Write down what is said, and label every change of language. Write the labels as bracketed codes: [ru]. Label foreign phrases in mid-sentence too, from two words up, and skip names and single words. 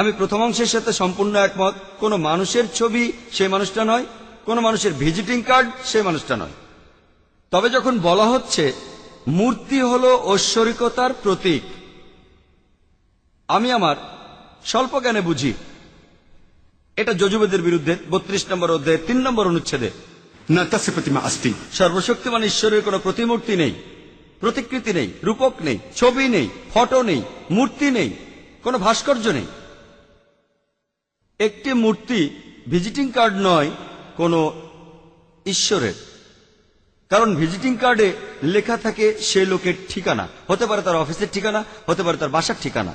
[bn] আমি প্রথম অংশের সাথে সম্পূর্ণ একমত। কোনো মানুষের ছবি সেই মানুষটা নয়, কোনো মানুষের [en] visiting card [bn] সেই মানুষটা নয়। তবে যখন বলা হচ্ছে মূর্তি হলো ঐশ্বরিকতার প্রতীক, আমি আমার স্বল্প জ্ঞানে বুঝি এটা যজুবেদের বিরুদ্ধে 32 নম্বর অধ্যায়ের 3 নম্বর অনুচ্ছেদে [sa] न तस्य प्रतिमा अस्ति। [bn] সর্বশক্তিমান ঈশ্বরের কোনো প্রতিমূর্তি নেই, প্রতিকৃতি নেই, রূপক নেই, ছবি নেই, ফটো নেই, মূর্তি নেই, কোনো ভাস্কর্য নেই। একটি মূর্তি [en] visiting card [bn] নয় কোনো ঈশ্বরের, কারণ [en] visiting card-e [bn] লেখা থাকে সে লোকের ঠিকানা, হতে পারে তার অফিসের ঠিকানা, হতে পারে তার বাসার ঠিকানা।